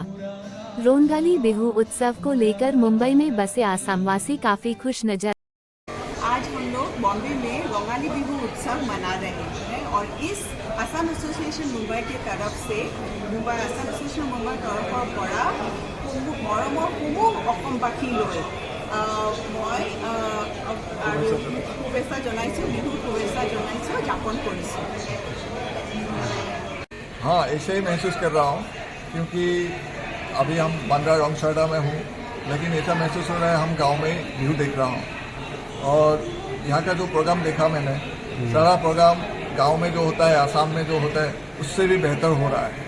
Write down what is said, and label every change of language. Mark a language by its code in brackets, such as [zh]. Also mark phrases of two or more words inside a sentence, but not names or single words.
[hi] रोंगाली बिहू उत्सव को लेकर मुंबई में बसे आसामवासी काफी खुश नजर। आज हम लोग बॉम्बे में रोंगाली बिहू उत्सव मना रहे हैं और इस आसाम एसोसिएशन मुंबई की तरफ से आसाम एसोसिएशन मुंबई तरफर [as] পৰা মৰমৰ সমূহ অসমবাসীলৈ মই আৰু শুভেচ্ছা জনাইছোঁ, বিহুৰ শুভেচ্ছা জনাইছোঁ, জ্ঞাপন কৰিছোঁ। [hi] हाँ, ऐसे ही महसूस कर रहा हूँ क्योंकि अभी हम बांद्रा रॉन्गसाड़ा में हूँ, लेकिन ऐसा महसूस हो रहा है हम गांव में बिहू देख रहा हूँ। और यहाँ का जो प्रोग्राम देखा मैंने, सारा प्रोग्राम गांव में जो होता है, आसाम में जो होता है उससे भी बेहतर हो रहा है।